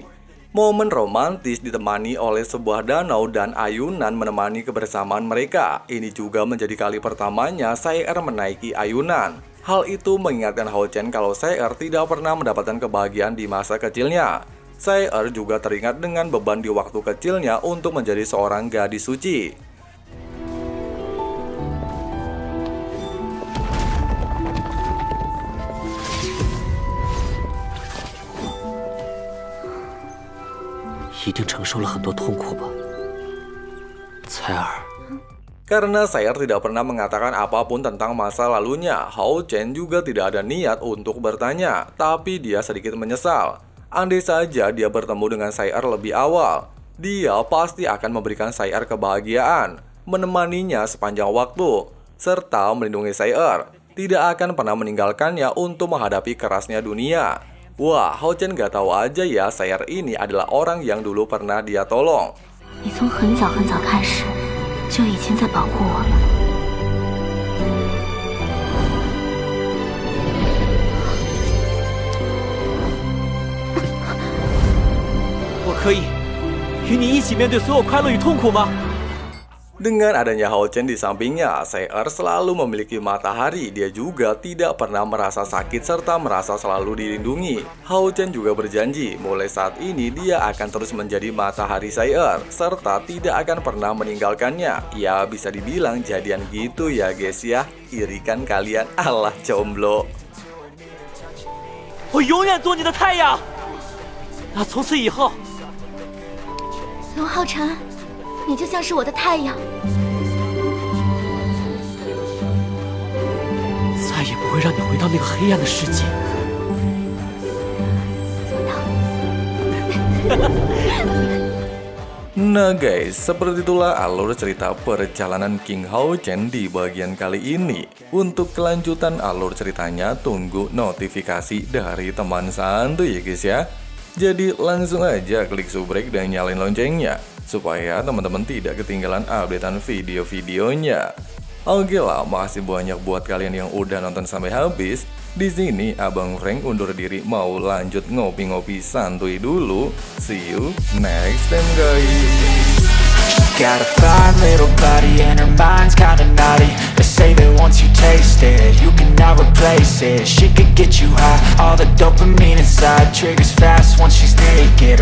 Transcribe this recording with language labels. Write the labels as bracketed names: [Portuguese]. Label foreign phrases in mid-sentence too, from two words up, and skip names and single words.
[Indonesian] Momen romantis ditemani oleh sebuah danau dan ayunan menemani kebersamaan mereka. Ini juga menjadi kali pertamanya Sai Er menaiki ayunan. Hal itu mengingatkan Hao Chen kalau Sai Er tidak pernah mendapatkan kebahagiaan di masa kecilnya. Sai Er juga teringat dengan beban di waktu kecilnya untuk menjadi seorang gadis suci. [Chinese] 一定承受了很多痛苦吧，彩儿。 [Indonesian] Karena Sai Er tidak pernah mengatakan apapun tentang masa lalunya, Hao Chen juga tidak ada niat untuk bertanya, tapi dia sedikit menyesal. Andai saja dia bertemu dengan Sai Er lebih awal, dia pasti akan memberikan Sai Er kebahagiaan, menemaninya sepanjang waktu, serta melindungi Sai Er. Tidak akan pernah meninggalkannya untuk menghadapi kerasnya dunia. Wah, Hao Chen gak tahu aja ya Sai Er ini adalah orang yang dulu pernah dia tolong. [Chinese] 你从很早很早开始就已经在保护我了。我可以与你一起面对所有快乐与痛苦吗？ [Indonesian] Dengan adanya Hao Chen di sampingnya, Sai Er selalu memiliki matahari. Dia juga tidak pernah merasa sakit serta merasa selalu dilindungi. Hao Chen juga berjanji, mulai saat ini dia akan terus menjadi matahari Sai Er, serta tidak akan pernah meninggalkannya. Ya, bisa dibilang jadian gitu ya guys ya. Irikan kalian, alah jomblo. [Chinese] 我永远做你的太阳。那从此以后，龙浩辰，你就像是我的太阳。再也不会让你回到那个黑暗的世界。 [Indonesian] Nah guys, seperti itulah alur cerita perjalanan King Hao Chen di bagian kali ini. Untuk kelanjutan alur ceritanya, tunggu notifikasi dari teman santuy ya guys ya. Jadi langsung aja klik subrek dan nyalain loncengnya, supaya teman-teman tidak ketinggalan updatean video-videonya. Oke lah, makasih banyak buat kalian yang udah nonton sampai habis. Di sini Abang Frank undur diri mau lanjut ngopi-ngopi santuy dulu. [English] See you next time guys. Got a fine little body and her mind's kinda naughty. They say that once you taste it, you cannot replace it. She could get you high, all the dopamine inside triggers fast once she's naked.